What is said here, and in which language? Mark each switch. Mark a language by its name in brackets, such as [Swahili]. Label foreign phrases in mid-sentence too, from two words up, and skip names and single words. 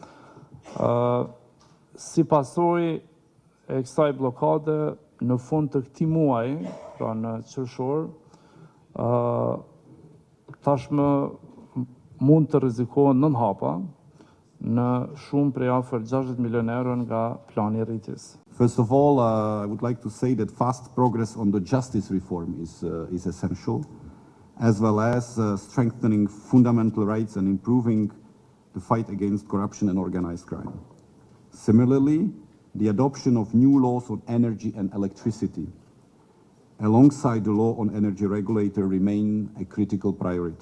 [Albanian] Si pasojë e kësaj blokade, në fund të këtij muaji, pra në qershor, tashmë mund të rrezikohen 9 hapa në shumë prej afër 60 milionë euro nga plani i rritjes. [English] First of all, I would like to say that fast progress on the justice reform is essential, as well as strengthening fundamental rights and improving the fight against corruption and organized crime. Similarly, the adoption of new laws on energy and electricity, alongside the law on energy regulator, remain a critical priority.